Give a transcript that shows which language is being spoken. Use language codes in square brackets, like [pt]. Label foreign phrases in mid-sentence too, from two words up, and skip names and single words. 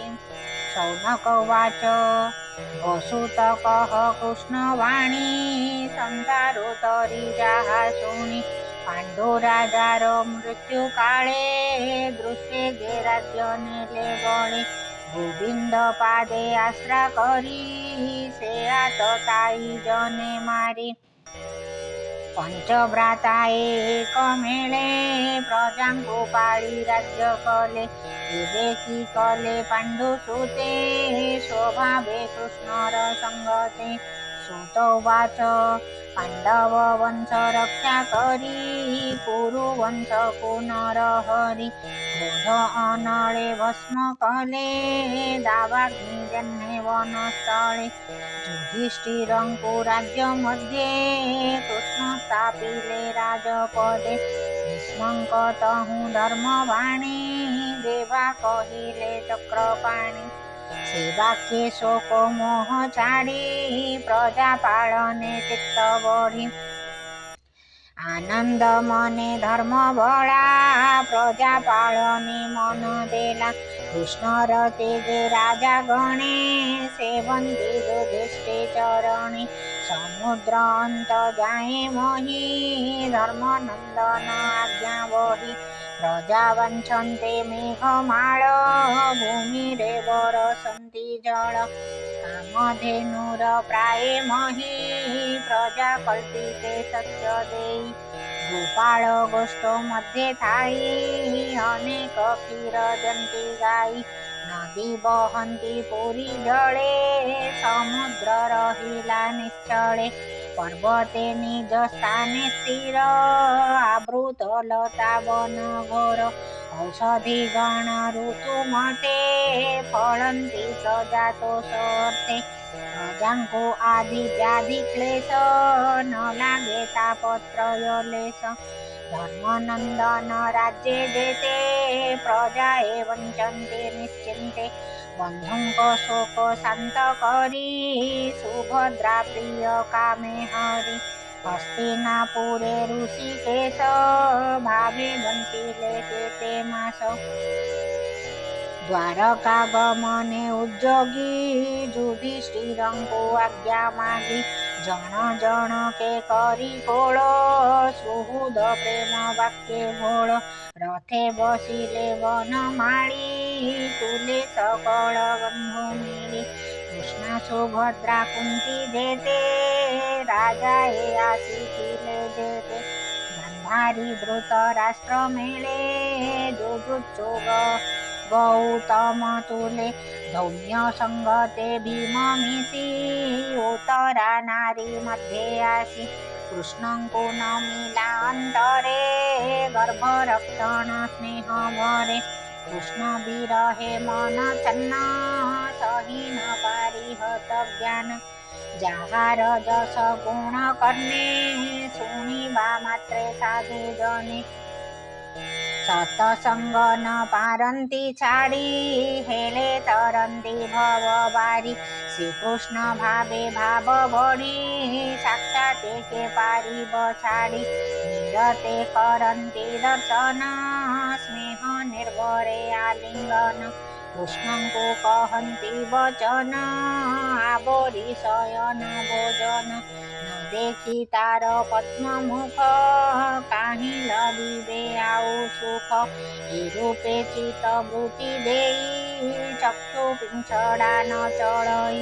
[sa] शौनक उवाच [or] ବସୁତକଃ କୃଷ୍ଣବାଣୀ ସଂସାରୋତ୍ତରୀଜାଃ ଶୃଣି। ପାଣ୍ଡୁରାଜାର ମୃତ୍ୟୁକାଳେ ଦୃଷ୍ଟେ ଗେ ରାଜ୍ୟ ନେଲେ ଗଳେ। ଗୋବିନ୍ଦ ପାଦେ ଆଶ୍ରା କରି ସେ ଆତତାଈ ଜନେ ମାରି। ପଞ୍ଚଭ୍ରାତା ଏକ ମେଳେ ପ୍ରଜାଙ୍କୁ ପାଳି ରାଜ୍ୟ କଲେ। ବିବେକୀ କଲେ ପାଣ୍ଡୁସୁତେ ସ୍ୱଭାବେ କୃଷ୍ଣର ସଙ୍ଗତେ। [sa] सुत उवाच [or] ପାଣ୍ଡବ ବଂଶ ରକ୍ଷା କରି କୁରୁବଂଶ ପୁନରହରି। କ୍ରୋଧ ଅନଳେ ଭସ୍ମ କଲେ ଦାବାଗ୍ନି ଜନ୍ହେ ବନସ୍ଥଳେ। ଯୁଧିଷ୍ଠିରଙ୍କୁ ରାଜ୍ୟ ମଧ୍ୟେ କୃଷ୍ଣ ସ୍ଥାପିଲେ ରାଜପଦେ। ଭୀଷ୍ମଙ୍କ ତହୁଁ ଧର୍ମବାଣୀ ଦେବା କହିଲେ ଚକ୍ରପାଣୀ। ସେ ବାକ୍ୟେ ଶୋକ ମୋହ ଛାଡ଼ି ପ୍ରଜା ପାଳନେ ଚିତ୍ତ ବଢ଼ି। ଆନନ୍ଦ ମନେ ଧର୍ମ ବଳା ପ୍ରଜା ପାଳନେ ମନ ଦେଲା। କୃଷ୍ଣର ତେଜେ ରାଜା ଗଣେ ସେବନ୍ତି ଯୁଧିଷ୍ଠିର ଚରଣେ। ସମୁଦ୍ର ଅନ୍ତ ଯାଏ ମୋହି ଧର୍ମନନ୍ଦନ ଆଜ୍ଞା ବହି। ପ୍ରଜା ବାଞ୍ଛନ୍ତେ ମେଘମାଳ ଭୂମିରେ ବରଷନ୍ତି ଜଳ। କାମଧେନୁର ପ୍ରାୟେ ମହୀ ପ୍ରଜା କଳ୍ପିତେ ସତ୍ୟ ଦେଇ। ଗୋପାଳ ଗୋଷ୍ଠ ମଧ୍ୟେ ଥାଇ ଅନେକ କ୍ଷୀର ଜନ୍ତି ଗାଈ। ନଦୀ ବହନ୍ତି ପୁରି ଜଳେ ସମୁଦ୍ର ରହିଲା ନିଶ୍ଚଳେ। ପର୍ବତେ ନିଜ ସ୍ଥାନେ ସ୍ଥିର ଆବୃତ ଲତା ବନ ଘୋର। ଔଷଧି ଗଣ ଋତୁ ମତେ ଫଳନ୍ତି ପ୍ରଜାତୋଷର୍ଥେ। ପ୍ରଜାଙ୍କୁ ଆଦି ବ୍ୟାଧି କ୍ଲେଶ ନ ଲାଗେ ତାପତ୍ରୟ ଲେଶ। ଧର୍ମନନ୍ଦନ ରାଜ୍ୟେ ଯେତେ ପ୍ରଜା ବଞ୍ଚନ୍ତେ ନିଶ୍ଚିନ୍ତେ। ବନ୍ଧୁଙ୍କ ଶୋକ ଶାନ୍ତ କରି ସୁଭଦ୍ରା ପ୍ରିୟ କାମେ ହରି। ହସ୍ତିନାପୁରେ ଋଷିକେଶ ଭାବେ ବଞ୍ଚିଲେ କେତେ ମାସ। ଦ୍ୱାରକା ଗମନେ ଉଦ୍ୟୋଗୀ ଯୁଧିଷ୍ଠିରଙ୍କୁ ଆଜ୍ଞା ମାଗି। ଜନ ଜନ କେ କରି କୋଳ ସୁହୃଦ ପ୍ରେମ ବାକ୍ୟେ ଭୋଳ। ରଥେ ବସିଲେ ବନମାଳୀ ତୁଲେ ସକଳ ବନ୍ଧୁ ମିଳି। କୃଷ୍ଣା ସୁଭଦ୍ରା କୁନ୍ତୀ ଯେତେ ରାଜା ଆସିଥିଲେ ଯେତେ। ଗାନ୍ଧାରୀ ଧୃତରାଷ୍ଟ୍ର ମେଳେ ଯୁଯୁତ୍ସୁ ଗୌତମ ତୁଲେ। ଧୌମ୍ୟ ସଙ୍ଗତେ ଭୀମ ମିଶି ଉତ୍ତରା ନାରୀ ମଧ୍ୟେ ଆସି। କୃଷ୍ଣଙ୍କୁ ନମିଲା ଅନ୍ତରେ ଗର୍ଭ ରକ୍ଷଣ ସ୍ନେହ ଭରେ। କୃଷ୍ଣ ବିରହେ ମନ ଛନ୍ନ ସହି ନ ପାରି ହତ ଜ୍ଞାନ। ଯାହାର ଯଶ ଗୁଣ କର୍ଣ୍ଣେ ଶୁଣିବା ମାତ୍ରେ ସାଧୁ ଜନେ। ସତସଙ୍ଗ ନ ପାରନ୍ତି ଛାଡ଼ି ହେଲେ ତରନ୍ତି ଭବ ବାରି। ଶ୍ରୀକୃଷ୍ଣ ଭାବେ ଭାବ ବଢ଼ି ସାକ୍ଷାତ କେ ପାରିବ ଛାଡ଼ି। ନିରତେ କରନ୍ତି ଦର୍ଶନ ସ୍ନେହ ନିର୍ଭରେ ଆଲିଙ୍ଗନ। କୃଷ୍ଣଙ୍କୁ କହନ୍ତି ବଚନ ଆଉରି ଶୟନ ଭୋଜନ। ନ ଦେଖି ତାର ପଦ୍ମ ମୁଖ କାହିଁ ଲଭିବେ ଆଉ ସୁଖ। ଏ ରୂପେ ଚିତ ବୃତ୍ତି ଦେଇ ଚକ୍ଷୁ ପିଛଡ଼ା ନ ଚଢ଼ଇ।